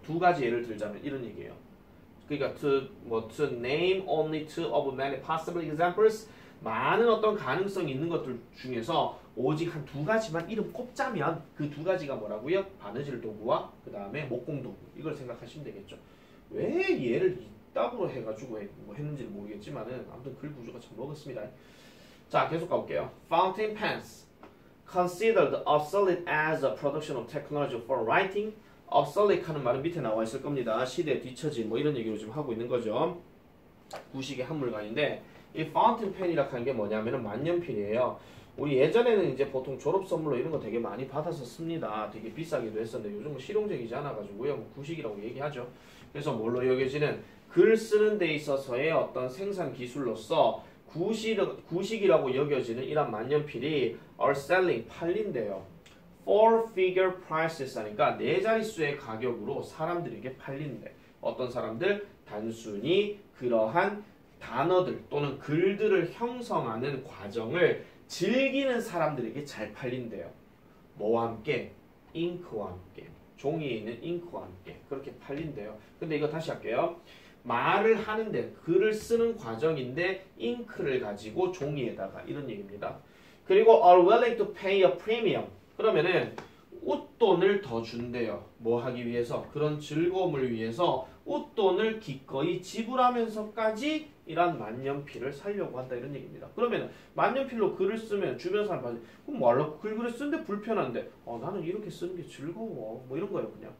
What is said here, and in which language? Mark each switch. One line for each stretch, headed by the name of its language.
Korean: 두 가지 예를 들자면 이런 얘기예요. 그러니까
English: to name only two of many possible examples
Korean: 많은 어떤 가능성이 있는 것들 중에서 오직 한 두 가지만 이름 꼽자면 그 두 가지가 뭐라고요? 바느질 도구와 그 다음에 목공 도구 이걸 생각하시면 되겠죠. 왜 얘를 이따구로 해가지고 뭐 했는지는 모르겠지만은 아무튼 글 구조가 참 먹었습니다. 자, 계속 가볼게요.
English: Fountain pens considered obsolete as a production of technology for writing.
Korean: obsolete 하는 말은 밑에 나와 있을 겁니다. 시대에 뒤처진 뭐 이런 얘기로 지금 하고 있는 거죠. 구식의 한물간인데 이 파운틴 펜이라고 하는 게 뭐냐면은 만년필이에요. 우리 예전에는 이제 보통 졸업 선물로 이런 거 되게 많이 받아서 씁니다. 되게 비싸기도 했었는데 요즘은 실용적이지 않아가지고요. 뭐 구식이라고 얘기하죠. 그래서 뭘로 여겨지는 글 쓰는 데 있어서의 어떤 생산 기술로서 구식이라고 여겨지는 이런 만년필이
English: are selling
Korean: 팔린대요.
English: Four figure prices
Korean: 하니까 네 자릿수의 가격으로 사람들에게 팔린대. 어떤 사람들? 단순히 그러한 단어들 또는 글들을 형성하는 과정을 즐기는 사람들에게 잘 팔린대요. 뭐와 함께? 잉크와 함께. 종이에 있는 잉크와 함께. 그렇게 팔린대요. 근데 이거 다시 할게요. 말을 하는데 글을 쓰는 과정인데 잉크를 가지고 종이에다가 이런 얘기입니다. 그리고
English: are willing to pay a premium.
Korean: 그러면은 웃돈을 더 준대요. 뭐 하기 위해서? 그런 즐거움을 위해서 웃돈을 기꺼이 지불하면서까지 이런 만년필을 사려고 한다 이런 얘기입니다. 그러면 만년필로 글을 쓰면 주변 사람들이 그럼 뭐 하려고 글을 쓰는데 불편한데 나는 이렇게 쓰는 게 즐거워 뭐 이런 거예요.